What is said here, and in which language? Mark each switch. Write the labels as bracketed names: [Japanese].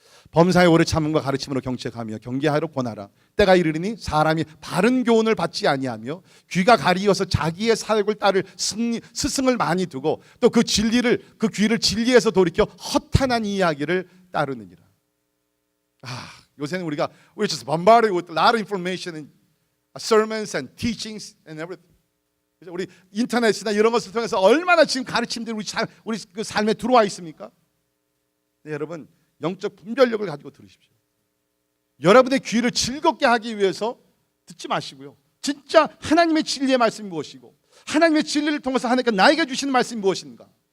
[Korean] 범사의 오래 참음과 가르침으로 경책하며 경계하러 권하라. 때가 이르리니 사람이 바른 교훈을 받지 아니하며 귀가 가리어서 자기의 사욕을 따를 스승을 많이 두고 또 그 귀를 진리에서 돌이켜 허탄한 이야기를 따르느니라. 요새는 [English] we're just bombarded with a lot of information and sermons and teachings and everything. [Korean] 우리 인터넷이나 이런 것을 통해서 얼마나 지금 가르침들이 우리 그 삶에 들어와 있습니까? 네, 여러분 영적 분별력을 가지고 들으십시오. 여러분의 귀를 즐겁게 하기 위해서 듣지 마시고요. 진짜 하나님의 진리의 말씀이 무엇이고 하나님의 진리를 통해서 하나님께서 나에게 주시는 말씀이 무엇인가?